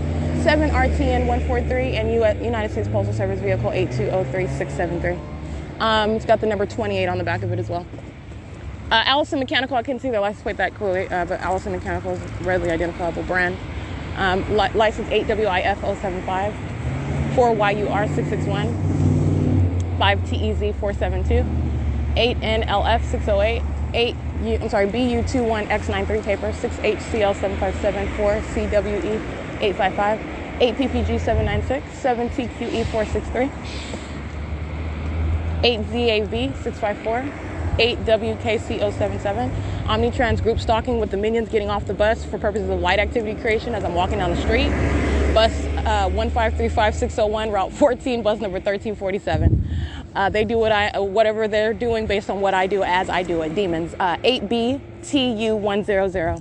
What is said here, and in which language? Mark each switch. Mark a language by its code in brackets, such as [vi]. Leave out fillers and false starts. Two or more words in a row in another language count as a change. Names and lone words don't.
[en] 7RTN143 and United States Postal Service Vehicle 8203673. It's got the number 28 on the back of it as well. Allison Mechanical, I couldn't see their license plate that clearly, but Allison Mechanical is a readily identifiable brand. License 8WIF075, 4YUR661, 5TEZ472, 8NLF608, BU21X93 paper, 6HCL7574, CWE855, 8PPG796, 7TQE463, 8ZAV654, 8WKC077. Omnitrans group stalking with the minions getting off the bus for purposes of light activity creation as I'm walking down the street. Bus 1535601, route 14, bus number 1347. They do whatever they're doing based on what I do as I do it. Demons. 8BTU100.